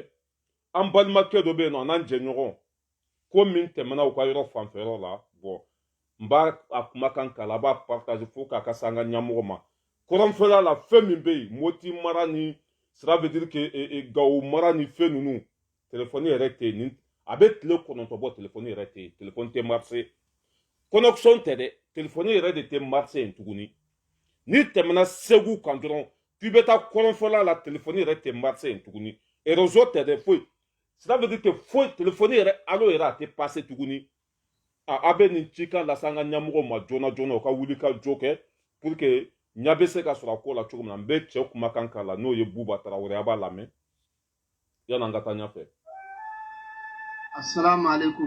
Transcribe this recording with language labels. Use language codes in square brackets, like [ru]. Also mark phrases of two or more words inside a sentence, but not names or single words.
[bm] an balimakɛ dɔ bɛ yen nɔ n'an jɛɲɔgɔn ko min tɛmɛna u ka yɔrɔ fanfɛyɔrɔ la bon n b'a a kumakan k'a la a b'a partage fo k'a ka se an ka ɲɛmɔgɔ ma kɔrɔnfɛla la fɛn min bɛ yen Moti mara ni [fr] cela veut dire que [bm] Gawo mara ni fɛn ninnu telefɔni yɛrɛ tɛ yen a bɛ tile 9 bɔ telefɔni yɛrɛ tɛ yen telefɔni tɛ marché connexion tɛ dɛ telefɔni yɛrɛ de tɛ marché yen tuguni ni tɛmɛna segu kan dɔrɔn k'i bɛ taa kɔrɔnfɛla la telefɔni yɛrɛ tɛ marché yen tuguni réseau tɛ dɛ foyi [fr] cela veut dire que [bm] foyi telefɔni yɛrɛ alo yɛrɛ a tɛ passé tuguni a bɛ nin cikan lase an ka ɲɛmɔgɔw ma joona joona u ka wuli ka jɔ kɛ [fr] pour que [bm] ɲa bɛ se ka sɔrɔ a ko la cogo min na n bɛ cɛ kumakan k'a la n'o ye Buba Tarawele a b'a lamɛn yan'an ka taa ɲɛfɛ. [ar] السلام عليكم.